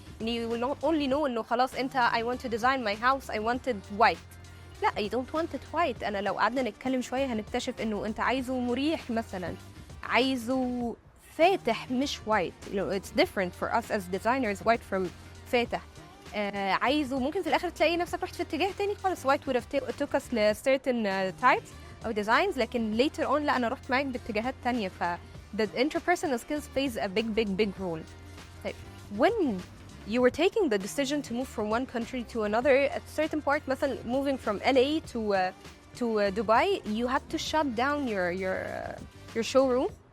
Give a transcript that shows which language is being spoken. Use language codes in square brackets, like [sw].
[en] And you will not only know [ar] إنه خلاص [en] I want to design my house, I want it white. [ar] لا, [en] you don't want it white. [ar] أنا لو قعدنا نتكلم شوية هنكتشف إنه أنت عايزه مريح مثلا, عايزه فاتح مش white. [en] It's different for us as designers, white from فاتح. [ar] عايزه ممكن في الآخر تلاقي نفسك رحت في اتجاه تاني خالص. [en] white would have took us to certain types أو designs, لكن later on [ar] لا, أنا رحت معاك باتجاهات تانية. [en] the interpersonal skills plays a big role. طيب, when you were taking the decision to move from one country to another, at a certain part, [ar] مثلا [en] moving from LA to Dubai, you had to shut down your showroom.